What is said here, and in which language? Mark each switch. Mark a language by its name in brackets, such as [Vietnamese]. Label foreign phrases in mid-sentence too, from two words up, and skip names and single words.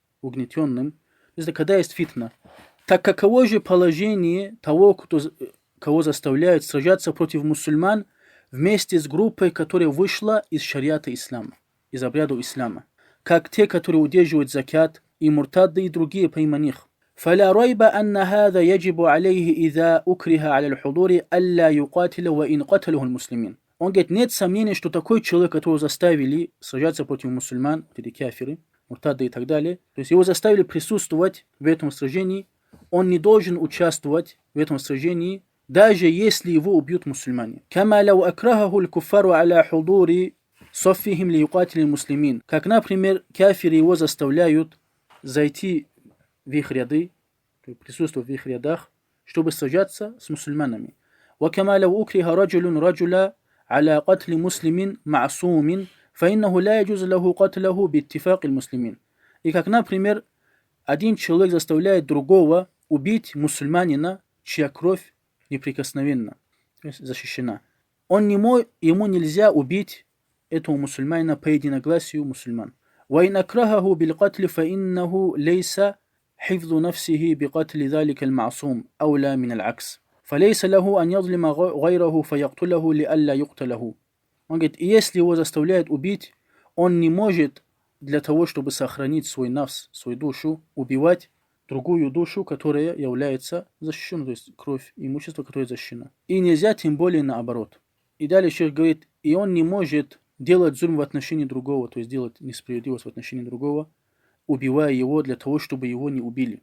[Russian] То есть, когда есть фитна. Так каково же положение того, кого заставляют сражаться против мусульман вместе с группой, которая вышла из шариата ислама, из обряда ислама, как те, которые удерживают закят, и муртадды, и другие помимо них. [Arabic] فلا ريب أن هذا يجب عليه إذا أكره على الحضور ألا يقاتل وإن قتله المسلمين. [Russian] Он говорит, нет сомнений, что такой человек, которого заставили сражаться против мусульман, эти кафиры, муртадды и так далее, то есть его заставили присутствовать в этом сражении, он не должен участвовать в этом сражении, даже если его убьют мусульмане. [Arabic] كما لو أكرهه الكفار على حضور صفهم ليقاتل المسلمين. [Russian] Как, например, кафиры его заставляют зайти в их ряды, присутствовать в их рядах, чтобы сражаться с мусульманами. [Arabic] وكما لو أكره رجل رجلا على قتل مسلم معصوم فإنه لا يجوز له قتله باتفاق المسلمين. [Russian] И как, например, один человек заставляет другого убить мусульманина, чья кровь неприкосновенна, то есть защищена. Ему нельзя убить этого мусульманина по единогласию мусульман. [Arabic] وإن أكرهه بالقتل فإنه ليس حفظ نفسه بقتل ذلك المعصوم أولى من العكس فليس له أن يظلم غيره فيقتله لئلا يقتله. [Russian] Он говорит, если его заставляют убить, он не может для того, чтобы сохранить свой нафс, свою душу, убивать другую душу, которая является защищенной, то есть кровь, имущество, которое защищено. И нельзя тем более наоборот. И далее шейх говорит, и он не может делать зульм в отношении другого, то есть делать несправедливость в отношении другого, убивая его для того, чтобы его не убили.